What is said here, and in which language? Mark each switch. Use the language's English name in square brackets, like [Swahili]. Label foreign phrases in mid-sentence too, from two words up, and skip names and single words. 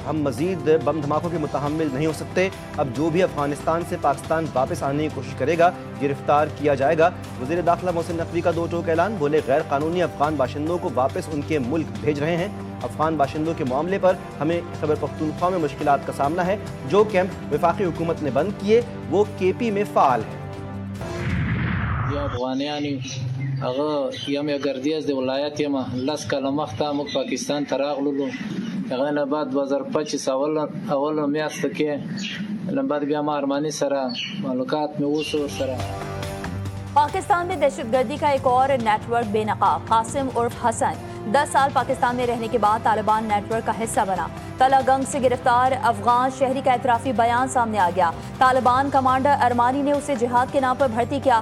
[Urdu] ہم مزید بم دھماکوں کے متحمل نہیں ہو سکتے۔ اب جو بھی افغانستان سے پاکستان واپس آنے کی کوشش کرے گا گرفتار کیا جائے گا. وزیر داخلہ محسن نقوی کا 2 ٹوک اعلان، بولے غیر قانونی افغان باشندوں کو واپس ان کے ملک بھیج رہے ہیں. افغان باشندوں کے معاملے پر ہمیں خیبر پختونخوا میں مشکلات کا سامنا ہے. جو کیمپ وفاقی حکومت نے بند کیے وہ KP میں فعال ہے. [Pashto] یم گردیز د ولایت یم لس کاله مخته موږ پاکستان ته راغلو. هغه نه بعد 2025 اول میاشت کې نه بعد بیا ما ارمانی سره معلومات مې وسو سره [Urdu] پاکستان میں دہشت گردی کا ایک اور نیٹ ورک بے نقاب. قاسم عرف حسن 10 سال پاکستان میں رہنے کے بعد طالبان نیٹ ورک کا حصہ بنا. تلہ گنگ سے گرفتار افغان شہری کا اعترافی بیان سامنے آ گیا. طالبان کمانڈر ارمانی نے اسے جہاد کے نام پر بھرتی کیا.